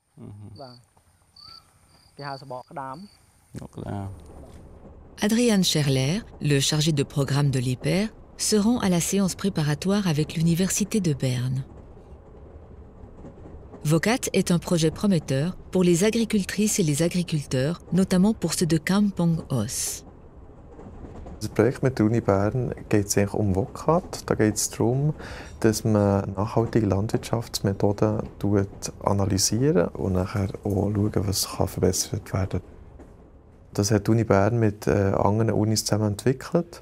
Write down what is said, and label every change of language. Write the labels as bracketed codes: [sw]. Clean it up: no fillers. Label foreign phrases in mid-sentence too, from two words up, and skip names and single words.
[fr] Adrian Scherler, le chargé de programme de l'IPER, se rend à la séance préparatoire avec l'Université de Berne. VOCAT est un projet prometteur pour les agricultrices et les agriculteurs, notamment pour ceux de Kampong Os. [de] Das Projekt mit der Uni Bern geht es eigentlich VOCAT. Da geht es darum, dass man nachhaltige Landwirtschaftsmethoden analysiert und nachher auch schaut, was verbessert werden kann. Das hat die Uni Bern mit anderen Unis zusammen entwickelt.